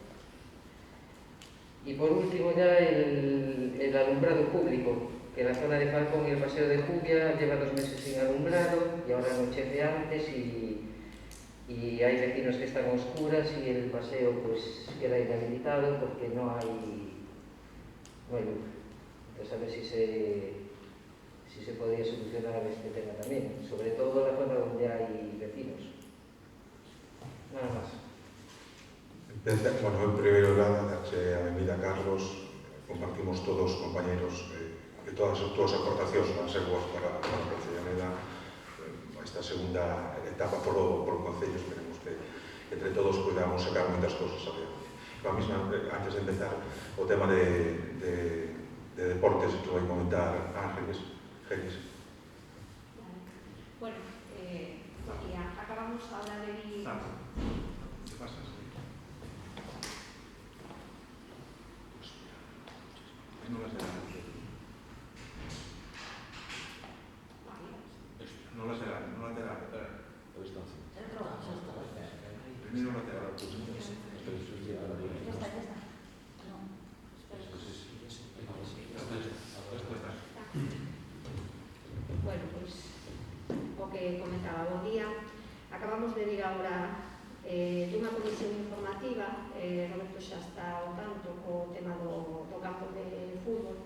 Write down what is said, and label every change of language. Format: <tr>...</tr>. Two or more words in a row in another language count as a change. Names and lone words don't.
<es>Y por último ya el alumbrado público, que la zona de Falcón y el Paseo de Jubia lleva 2 meses sin alumbrado y ahora anochece antes y hay vecinos que están a oscuras y el paseo pues queda inhabilitado porque no hay luz. Entonces a ver si se podría solucionar este tema también, sobre todo en la zona donde hay vecinos. Nada más.</es> <gl>Bueno, en primer lugar, darse a benvida a Carlos. Compartimos todos, compañeros, que todas as túas aportacións van ser boas para a Praza de Llaneda. Esta segunda etapa polo Concello, esperemos que entre todos podamos sacar moitas cosas adiante. A mesma, antes de empezar, o tema de deportes que vai comentar Ángeles.</gl> <es>Bueno, ya acabamos ahora de ir... ¿Qué pasa? No las de la... No las de la... Primero lateral.</es> <gl>Bueno, pues o que comentaba, bon día. Acabamos de ir agora dunha comisión informativa, Roberto xa está ao tanto co tema do campo de fútbol.</gl>